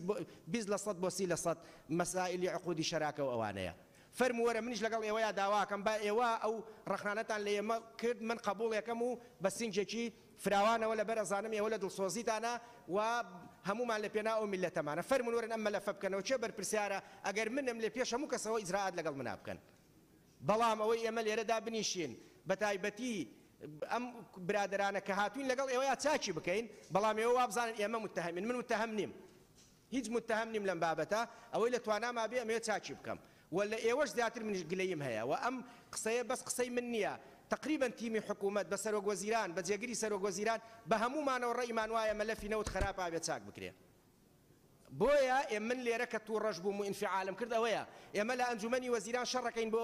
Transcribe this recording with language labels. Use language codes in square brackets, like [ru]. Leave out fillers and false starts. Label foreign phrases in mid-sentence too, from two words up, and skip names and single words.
[ckb] 20% بۆ 30% مەسائلی عقودی شەراکە و ئەوانەیە فەرمووەرە منیش لەگەڵ ئێوەیە داواکەم با ئێوە ئەو ڕەخنانەتان لە ئێمە کرد من قبوڵێکەم و بە سینجێکی فراوانەوە لەبەر ئەزانم ئێوە لە دڵسۆزیتانە و هەمومان لە پێنا ئەو میلەتەمانە فەرمووەرن ئەم مەلەفە بکەنەوە چێ بەرپرسیارە ئەگەر منم لێ پێش هەموو کەسەوە ئیجراعات لەگەڵ منا بکەن بەڵام ئەوەی ئێمە لێرەدا بنیشین بە تایبەتی ئەم برادرانە کە هاتوین لەگەڵ ئێوەیە چاکی بکەین بەڵام ئێوە وابزانن ئێمە متهمین من متهم نیم هیچ متهم نیم لەم بابەتە ئەوەی لە تواناما بێ ئەمەیە چاکی بکەم ولا ئێوەش زیاتر منیش گلەیم هەیە و ئەم قسەیە بەس قسەی من نییە تقریبا تیمی حکوومەت بە سەرۆک وەزیران بە جێگیری سەرۆک وەزیران بە هەمومانەوە ڕێیمان وایە مەلەفی نەوت خراپە بێت چاک بکرێ بۆیە ئێمە من لێرە کە توو ڕەش بووم و ئینفعالم کرد ئەوەیە ئێمە لە ئەنجومەنی وەزیران شەڕەکەین بۆ